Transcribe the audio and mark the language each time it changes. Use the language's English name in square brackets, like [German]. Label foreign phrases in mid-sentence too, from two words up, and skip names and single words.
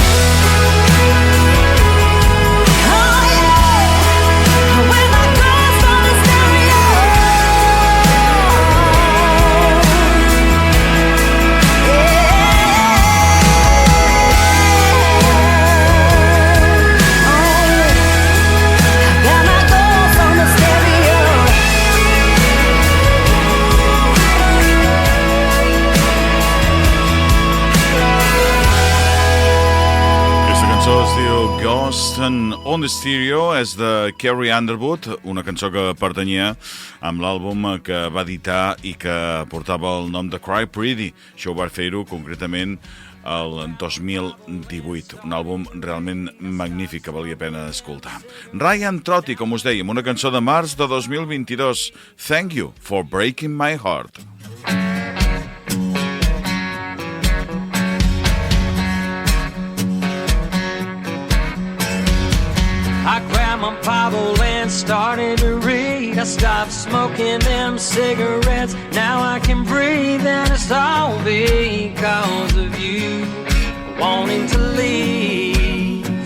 [English] Oh yeah, with my ghost on the stereo. Got my ghost on the stereo. [Catalan] Aquesta cançó es diu Ghost on the Stereo, és de Carrie Underwood, una cançó que pertanyia amb l'àlbum que va editar i que portava el nom de Cry Pretty. Això ho va fer-ho concretament el 2018, un àlbum realment magnífic que valia pena escoltar. Ryan Trotty, com us dèiem, una cançó de març de 2022, Thank You for Breaking My Heart. [English] I grab my Bible and started to read. I stopped smoking them cigarettes, now I can breathe, and it's all because of you wanting to leave.